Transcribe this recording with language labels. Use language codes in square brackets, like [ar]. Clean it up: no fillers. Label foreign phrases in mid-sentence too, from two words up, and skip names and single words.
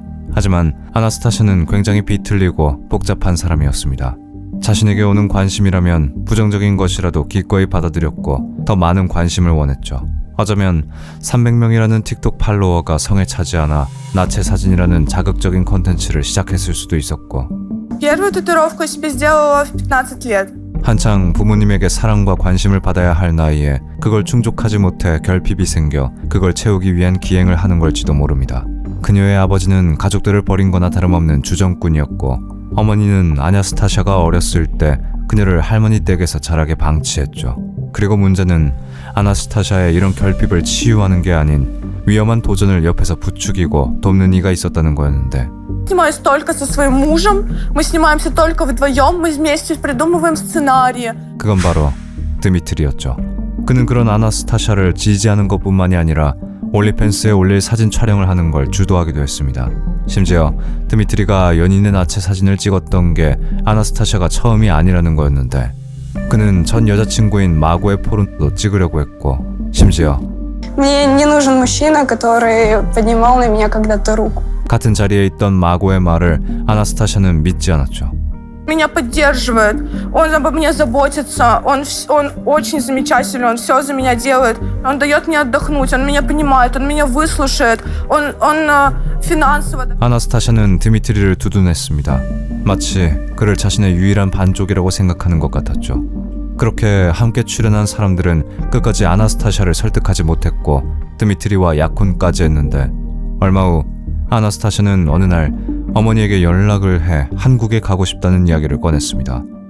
[ko] 하지만 아나스타샤는 굉장히 비틀리고 복잡한 사람이었습니다. 자신에게 오는 관심이라면 부정적인 것이라도 기꺼이 받아들였고 더 많은 관심을 원했죠. 어쩌면 300명이라는 틱톡 팔로워가 성에 차지 않아 나체 사진이라는 자극적인 컨텐츠를 시작했을 수도 있었고, [ru] Первую татуировку я себе сделала в 15 лет. [ko] 한창 부모님에게 사랑과 관심을 받아야 할 나이에 그걸 충족하지 못해 결핍이 생겨 그걸 채우기 위한 기행을 하는 걸지도 모릅니다. 그녀의 아버지는 가족들을 버린 거나 다름없는 주정꾼이었고, 어머니는 아나스타샤가 어렸을 때 그녀를 할머니 댁에서 자라게 방치했죠. 그리고 문제는 아나스타샤의 이런 결핍을 치유하는 게 아닌 위험한 도전을 옆에서 부추기고 돕는 이가 있었다는 거였는데, [ru] Снимаюсь только со своим мужем, мы снимаемся только вдвоем, мы вместе придумываем сценарии. [ko] 그건 바로 드미트리였죠. 그는 그런 아나스타샤를 지지하는 것뿐만이 아니라 올리팬스에 올릴 사진 촬영을 하는 걸 주도하기도 했습니다. 심지어 드미트리가 연인의 나체 사진을 찍었던 게 아나스타샤가 처음이 아니라는 거였는데, 그는 전 여자친구인 마고의 포르노도 찍으려고 했고, 심지어 [ru] Мне не нужен мужчина, который поднимал на меня когда-то руку. [ko] 같은 자리에 있던 마고의 말을 아나스타샤는 믿지 않았죠. [ru] Меня поддерживает, он обо мне заботится, он очень замечательный, он все за меня делает, он дает мне отдохнуть, он меня понимает, он меня выслушает, он финансово. [ko] 아나스타샤는 드미트리를 두둔했습니다. 마치 그를 자신의 유일한 반쪽이라고 생각하는 것 같았죠. 그렇게 함께 출연한 사람들은 끝까지 아나스타샤를 설득하지 못했고 드미트리와 약혼까지 했는데, 얼마 후 아나스타샤는 어느 날 어머니에게 연락을 해 한국에 가고 싶다는 이야기를 꺼냈습니다.